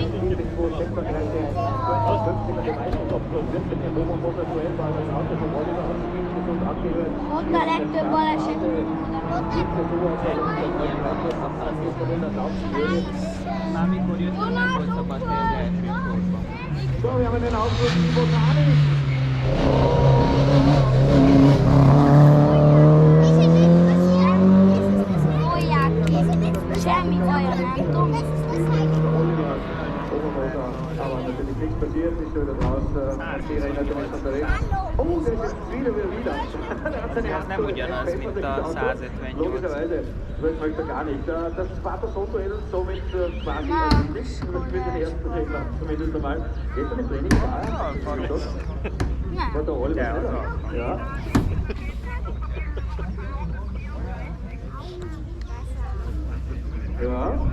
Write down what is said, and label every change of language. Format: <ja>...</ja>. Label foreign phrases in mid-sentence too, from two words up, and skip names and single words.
<hu>Ott a legtöbb baleset. Már mikor jött, nem volt szabad az első sorban.</hu> <de>So, wir haben den Aufruf Botanik.</de> <hu>Semmi baja, nem tudom.</hu> <de>Aber natürlich nichts passiert, ist schon wieder draußen. Die Renner sind unterwegs. Oh, der ist jetzt wieder.</de> <hu>Ez nem ugyanaz, mint a 158.</hu> <de>Logischerweise, das möchte er gar nicht. Das Vater-Sohn-Duell somit quasi nicht für den ersten Renner, zumindest einmal. Gestern im Training war war der Oliver. Ja. Ja.</de>